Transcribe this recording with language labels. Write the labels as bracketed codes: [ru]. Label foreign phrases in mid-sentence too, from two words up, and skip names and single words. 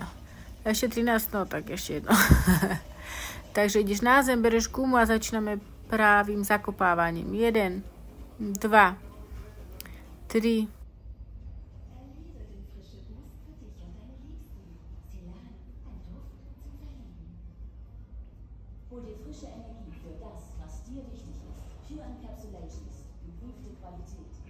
[sk] Ešte 13, no tak ešte jedno. Takže ideš na zem, bereš gumu a začíname právým zakopávaním. 1, 2, 3. [de] Hol dir frische Energie für das, was dir wichtig ist. Pure Encapsulations, geprüfte Qualität.